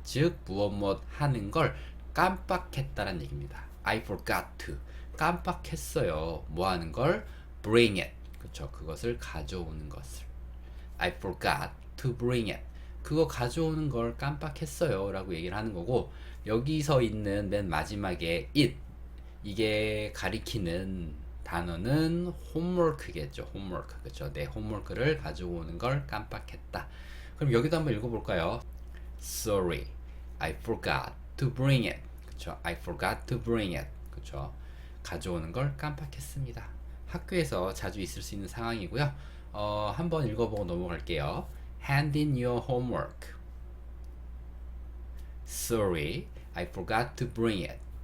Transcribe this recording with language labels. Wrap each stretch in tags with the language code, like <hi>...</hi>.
<ko>즉 무엇 하는 걸 깜빡했다는 얘기입니다.</ko> <en>I forgot to</en> <ko>깜빡했어요. 뭐 하는 걸?</ko> <en>bring it</en> <ko>그쵸? 그것을 가져오는 것을</ko> <en>I forgot to bring it</en> <ko>그거 가져오는 걸 깜빡했어요 라고 얘기를 하는 거고 여기서 있는 맨 마지막에 it 이게 가리키는 단어는 homework겠죠. homework 그쵸? 내 homework를 가져오는 걸 깜빡했다. 그럼 여기도 한번 읽어볼까요?</ko> <en>Sorry, I forgot to bring it.</en> <ko>그쵸?</ko> <en>I forgot to bring it. 그쵸?</en> <ko>가져오는 걸 깜빡했습니다. 학교에서 자주 있을 수 있는 상황이고요. 한번 읽어보고 넘어갈게요.</ko> <en>Hand in your homework. Sorry, I forgot to bring it.</en>